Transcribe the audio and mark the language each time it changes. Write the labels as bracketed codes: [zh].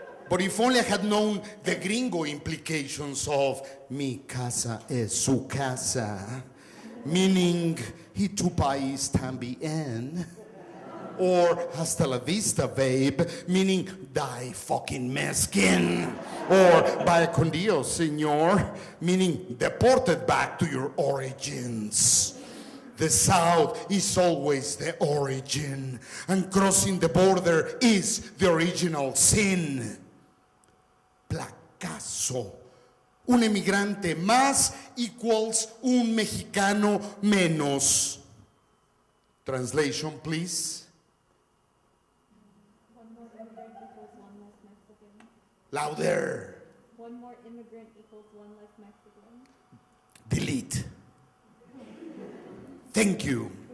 [en] But if only I had known the gringo implications of [es] mi casa es su casa, [en] meaning [es] y tu país también, [en] or [es] hasta la vista, [en] babe, meaning die fucking Mexican, or [es] vaya con Dios, señor, [en] meaning deported back to your origins. The South is always the origin, and crossing the border is the original sin. [es] Placazo. Un emigrante más equals un mexicano menos. [en] Translation, please. One more immigrant equals one less Mexican. Louder. One more immigrant equals one less Mexican. Delete. Thank you.